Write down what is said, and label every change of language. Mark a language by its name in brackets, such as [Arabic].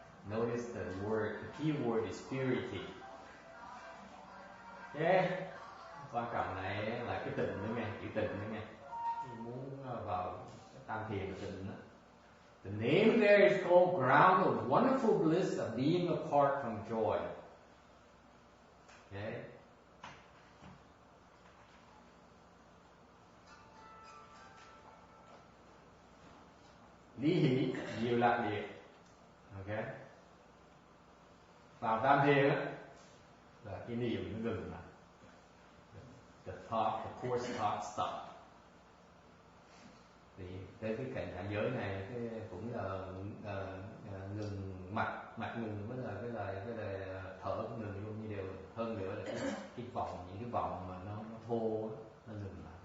[English] Notice the key word is purity. Okay. [Vietnamese] Quan trọng này là cái tịnh nữa nghe, chữ tịnh nữa nghe. Muốn vào tam thiền là tịnh đó. [English] The name there is called ground of wonderful bliss of being apart from joy. Okay. [Vietnamese] Lý hỷ diệu lạc địa. Okay. Vào tam thiền á là cái niệm nó ngừng lại. [English] The coarse thought stop. [Vietnamese] Thì tới cái cảnh hạ giới này cũng là ngừng mặt ngừng với là thở cũng ngừng luôn như đều. Hơn nữa là cái vòng, những cái vòng mà nó thô nó ngừng.